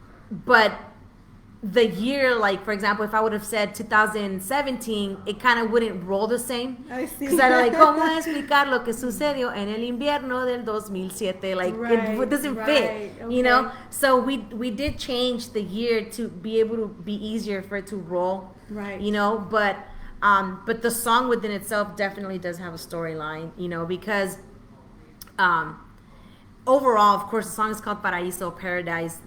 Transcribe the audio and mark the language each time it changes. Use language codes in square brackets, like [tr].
[en] But the year, like for example, if I would have said 2017, it kind of wouldn't roll the same. I see. Because I'm like, [es] ¿Cómo explicar lo que sucedió en el invierno del 2007? [en] Like it doesn't fit, okay. So we did change the year to be able to be easier for it to roll, right? But the song within itself definitely does have a storyline, because overall, of course, the song is called Paraíso, Paradise.